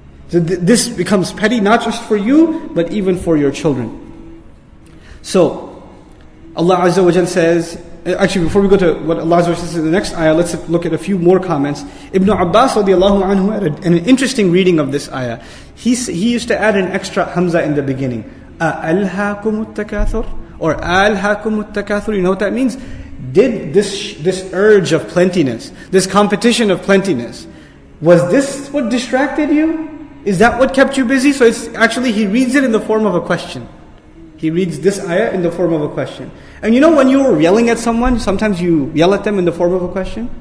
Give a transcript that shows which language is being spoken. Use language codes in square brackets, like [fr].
[en] So this becomes petty, not just for you, but even for your children. So, Allah Azza wa Jal says, actually before we go to what Allah Azza wa Jal says in the next ayah, let's look at a few more comments. Ibn Abbas radiallahu anhu had an interesting reading of this ayah. He used to add an extra hamza in the beginning. [ar] أَأَلْهَاكُمُ التَّكَاثُرُ or أَلْهَاكُمُ التَّكَاثُرُ. [en] You know what that means? Did this urge of plentiness, this competition of plentiness, was this what distracted you? Is that what kept you busy? So it's actually, he reads it in the form of a question. He reads this ayah in the form of a question. And when you were yelling at someone, sometimes you yell at them in the form of a question.